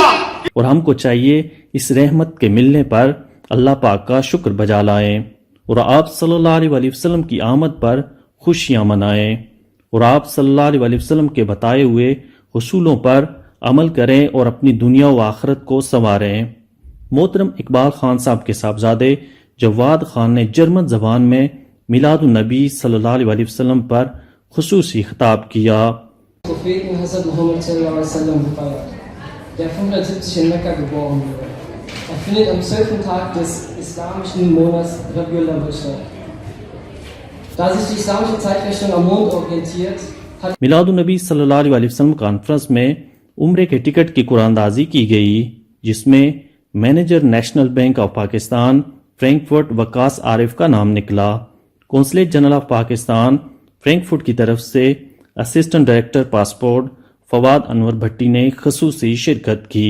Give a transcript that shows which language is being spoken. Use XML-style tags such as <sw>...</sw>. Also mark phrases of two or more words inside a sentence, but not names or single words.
<ur>اور ہم کو چاہیے اس رحمت کے ملنے پر اللہ پاک کا شکر بجا لائیں اور آپ</ur> <ar>صلی اللہ علیہ وسلم</ar> <ur>کی آمد پر خوشیاں منائیں اور آپ</ur> <ar>صلی اللہ علیہ وسلم</ar> <ur>کے بتائے ہوئے حصولوں پر عمل کریں اور اپنی دنیا و آخرت کو سنواریں۔ محترم اقبال خان صاحب کے صاحبزادے جواد خان نے جرمن زبان میں میلاد النبی</ur> <ar>صلی اللہ علیہ وسلم</ar> <ur>پر خصوصی خطاب کیا۔</ur> <de>Propheten Hazrat Muhammad</de> <ar>صلى الله عليه وسلم</ar> <de>gefeiert, der 570 in Mekka geboren wurde. Er findet am 12. Tag des islamischen Monats Rabiul Awwal statt. Da sich die islamische Zeitrechnung am Mond orientiert, hat</de> <ur>میلاد النبی</ur> <ar>صلی اللہ علیہ وسلم</ar> <ur>کانفرنس میں عمرے کے ٹکٹ کی قرآن اندازی کی گئی، جس میں مینیجر نیشنل بینک آف پاکستان فرینکفرٹ وقاص عارف کا نام نکلا۔ قونصلیٹ جنرل آف پاکستان فرینکفرٹ کی طرف سے اسسٹنٹ ڈائریکٹر پاسپورٹ فواد انور بھٹی نے خصوصی شرکت کی۔</ur>